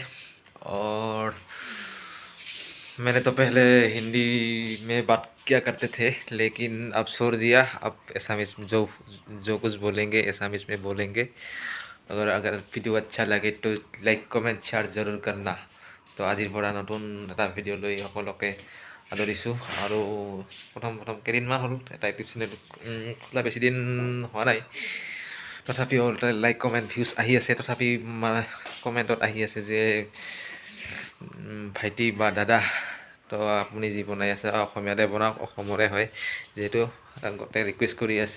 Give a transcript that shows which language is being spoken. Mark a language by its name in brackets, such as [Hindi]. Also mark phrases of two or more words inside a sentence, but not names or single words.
[Hindi] और मैंने तो पहले हिंदी में बात किया करते थे, लेकिन अब छोड़ दिया। अब एसामिस जो जो कुछ बोलेंगे एसामिस में बोलेंगे। अगर अगर भिडिओ अच्छा लगे तो [English] like comment share [Hindi] जरूर करना। [Assamese] তো আজিৰ পৰা নতুন এটা ভিডিও লৈ সকলোকে আদৰিছোঁ। আৰু প্ৰথম কেইদিনমান হ'ল এটা [English] YouTube channel [Assamese] খোলা, বেছি দিন হোৱা নাই। তথাপিও [English] like comment views [Assamese] আহি আছে। তথাপি কমেণ্টত আহি আছে যে ভাইটি বা দাদা, তো আপুনি যি বনাই আছে অসমীয়াতে বনাওক, অসমৰে হয় যিহেতু গোটেই ৰিকুৱেষ্ট কৰি আছে।